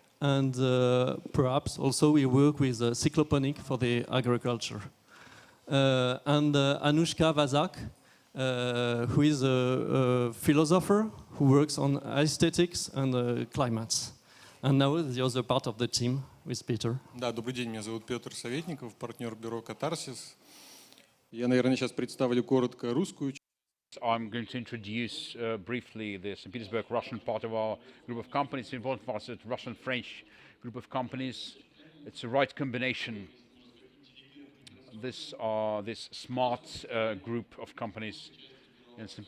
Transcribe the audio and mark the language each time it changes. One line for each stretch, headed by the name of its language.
English: And perhaps also we work with cycloponic for the agriculture. And Anushka Vazak, who is a philosopher who works on aesthetics and climates. And now the other part of the team with Peter.
Russian: Да, добрый день, меня зовут Петр Советников, партнер бюро «Катарсис». Я, наверное, сейчас представлю коротко русскую часть.
English: I'm going to introduce briefly the St. Petersburg Russian part of our group of companies. Involved for us, a Russian-French group of companies. It's the right combination. This smart group of companies. In St.